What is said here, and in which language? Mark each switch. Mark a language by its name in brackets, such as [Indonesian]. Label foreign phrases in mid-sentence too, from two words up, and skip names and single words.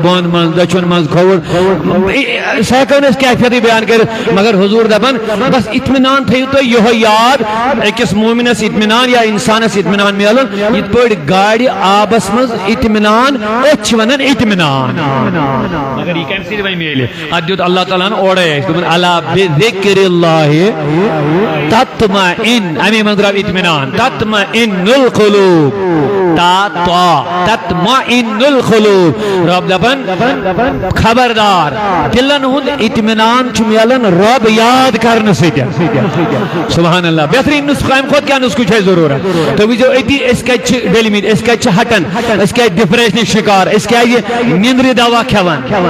[Kashmiri] بۄن منٛزٕ دٔچھُن منٛزٕ کھووُر سُہ ہٮ۪کو نہٕ أسۍ کیفیتٕے بیان کٔرِتھ مگر حضوٗر دپان بس اطمینان تھٲیِو تُہۍ یِہوے یاد أکِس مومنس اطمینان یا انسانس اطمینان ملُن یِتھ پٲٹھۍ گاڑِ آبس مز اطمینان أسۍ ونان اطمینان مگر یہ کمہِ سۭتۍ وۄنۍ میلہِ اتھ دیُت اللہ تعالیٰ ہن اورے اَسہِ دوٚپُن [Arabic] الا بذکر اللہ تطمئن [Kashmiri] امی منٛز درٛاو اطمینان [Arabic] تطمئن القلوب تطمئن القلوب [Kashmiri] رب دپان خبردار دلن ہُنٛد اطمینان چھُ ملان رب یاد کرنہٕ سۭتۍ [Arabic] سبحان اللہ [Kashmiri] بہتریٖن نسخہٕ امہِ کھۄتہٕ کیٛاہ نسخہٕ چھُ اَسہِ ضروٗرت تُہۍ وٕچھِو أتی أسۍ کتہِ چھِ ڈٔلمٕتۍ أسۍ کتہِ چھِ ہٹان أسۍ کیٛازِ ڈپریشنٕکۍ شکار أسۍ کیٛازِ نیندرِ دوا کھٮ۪وان